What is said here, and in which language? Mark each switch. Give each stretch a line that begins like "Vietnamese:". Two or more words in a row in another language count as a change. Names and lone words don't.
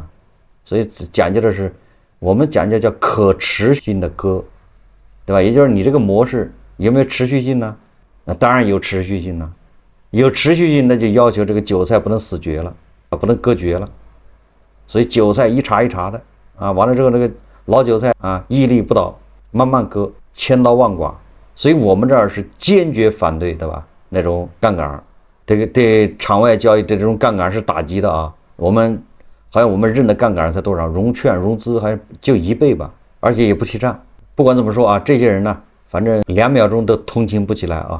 Chinese: 所以講究的是，我們講究叫可持續性的割，對吧？也就是你這個模式有沒有持續性呢？那當然有持續性了，有持續性那就要求這個韭菜不能死絕了，不能割絕了。所以韭菜一茬一茬的啊，完了之後那個老韭菜啊屹立不倒，慢慢割，千刀萬剮。所以我們這兒是堅決反對，對吧？那種槓桿，這個對場外交易的這種槓桿是打擊的啊。我們好像我們認的槓桿才多少？融券融資還就1倍吧，而且也不提倡。不管怎麼說啊，這些人呢，反正2秒鐘都同情不起來啊。